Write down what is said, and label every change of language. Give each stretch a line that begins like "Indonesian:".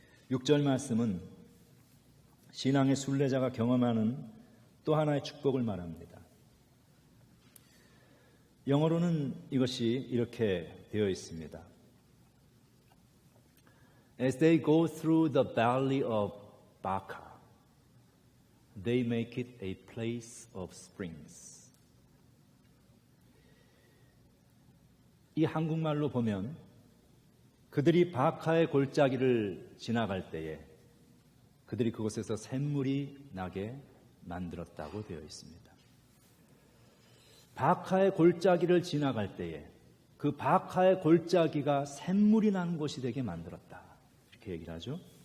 Korean: 육 절 말씀은 신앙의 순례자가 경험하는 또 하나의 축복을 말합니다. 영어로는 이것이 이렇게 되어 있습니다.
English: As they go through the valley of Baca, they make it a place of springs.
Korean: 이 한국말로 보면 그들이 바카의 골짜기를 지나갈 때에 그들이 그곳에서 샘물이 나게 만들었다고 되어 있습니다. 바카의 골짜기를 지나갈 때에 그 바카의 골짜기가 샘물이 난 곳이 되게 만들었다. 이렇게 얘기를 하죠.